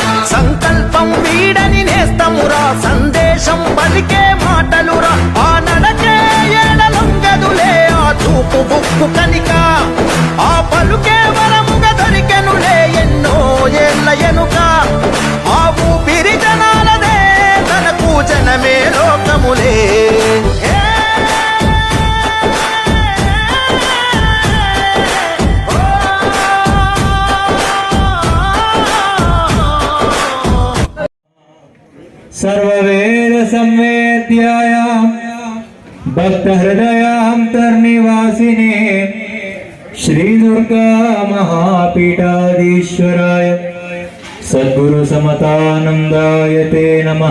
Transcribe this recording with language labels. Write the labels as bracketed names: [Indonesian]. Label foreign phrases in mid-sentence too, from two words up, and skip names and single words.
[Telugu] సంకల్పం వీడని నేస్తమురా సందేశం పలికే మాటలురా ఆ నడకే ఏడలొంగదులే ఆ చూపు బుక్కు కనిక ఆ పలుకే వరముగా దొరికెనులే ఎన్నో ఏళ్ళ ఎనుక ఆ ఊపిరి జనాలదే తనకు జనమే లోకములే [Sanskrit] सर्ववेद संवेद्यायां भक्तहृदयान्तर्निवासिने श्री दुर्गा महापीठाधीश्वराय सद्गुरु समतानंदाय ते नमः।